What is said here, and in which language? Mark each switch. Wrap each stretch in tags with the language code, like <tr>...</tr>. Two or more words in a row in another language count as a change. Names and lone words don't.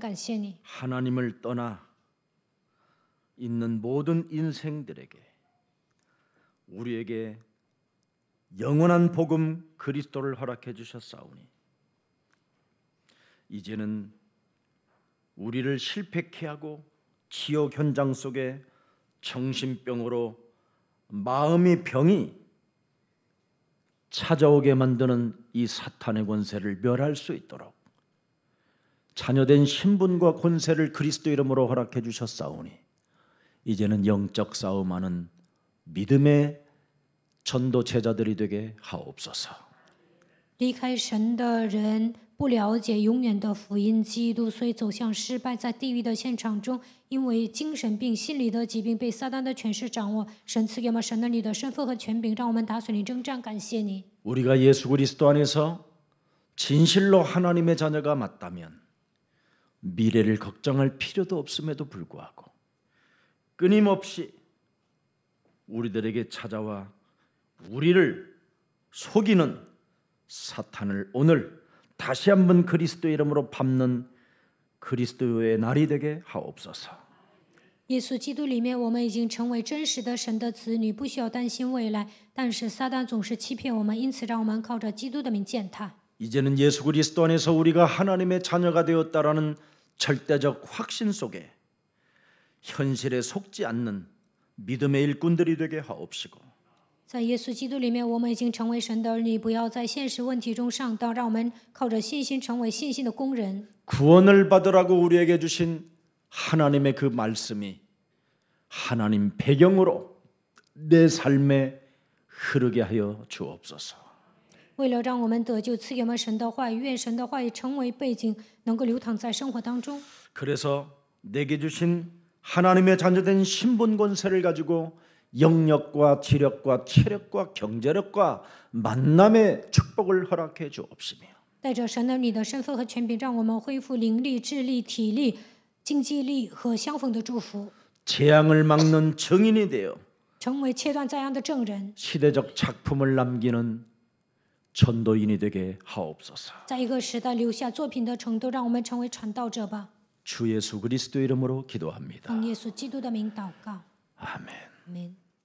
<zh>感谢你，</zh> <ko>하나님을 떠나 있는 모든 인생들에게 우리에게 영원한 복음 그리스도를 허락해 주셨사오니 이제는 우리를 실패케 하고 지옥 현장 속에 정신병으로 마음의 병이 찾아오게 만드는 이 사탄의 권세를 멸할 수 있도록 자녀된 신분과 권세를 그리스도 이름으로 허락해 주셨사오니 이제는 영적 싸움하는 믿음의 전도 제자들이 되게 하옵소서.</ko> <zh>离开神的人不了解永远的福音基督，所以走向失败，在地狱的现场中，因为精神病、心理的疾病被撒旦的权势掌握。神赐给我们神的你的身份和权柄，让我们打水灵征战。感谢你，</zh> <ko>우리가 예수 그리스도 안에서 진실로 하나님의 자녀가 맞다면 미래를 걱정할 필요도 없음에도 불구하고 끊임없이 우리들에게 찾아와 우리를 속이는 사탄을 오늘 다시 한번 그리스도 이름으로 밟는 그리스도의 날이 되게 하옵소서.</ko> <zh>耶稣基督里面，我们已经成为真实的神的子女，不需要担心未来。但是撒旦总是欺骗我们，因此让我们靠着基督的名践踏。</zh> <ko>이제는 예수 그리스도 안에서 우리가 하나님의 자녀가 되었다라는 절대적 확신 속에 현실에 속지 않는 믿음의 일꾼들이 되게 하옵시고</ko> <zh>在耶稣基督里面，我们已经成为神的儿女，不要在现实问题中上当，让我们靠着信心成为信心的工人。</zh> <ko>구원을 받으라고 우리에게 주신 하나님의 그 말씀이 하나님 배경으로 내 삶에 흐르게 하여 주옵소서.</ko> <zh>为了让我们得救，赐给我们神的话语，愿神的话语成为背景，能够流淌在生活当中。</zh> <ko>그래서 내게 주신 하나님의 자녀된 신분 권세를 가지고 영력과 지력과 체력과 경제력과 만남의 축복을 허락해 주옵시며</ko> <zh>带着神儿女的身份和权柄，让我们恢复灵力、智力、体力、经济力和相逢的祝福，</zh> <ko>재앙을 막는 증인이 되어</ko> <zh>成为切断灾殃的证人，</zh> <ko>시대적 작품을 남기는 전도인이 되게 하옵소서.</ko> <zh>在一个时代留下作品的程度，让我们成为传道者吧。</zh> <ko>주 예수 그리스도 이름으로 기도합니다.</ko> <zh>奉耶稣基督的名祷告，</zh> <ko>아멘.</ko> <zh>阿门。</zh>